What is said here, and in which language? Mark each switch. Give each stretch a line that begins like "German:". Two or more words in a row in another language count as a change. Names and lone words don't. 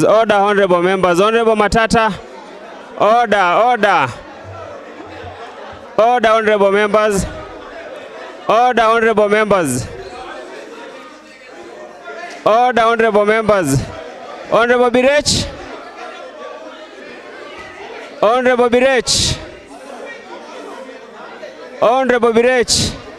English: Order, honorable members. Honorable Matata. Order, honorable members. Order, honorable members. Order, honorable members. Honorable Birech. Honorable Birech. Honorable Birech.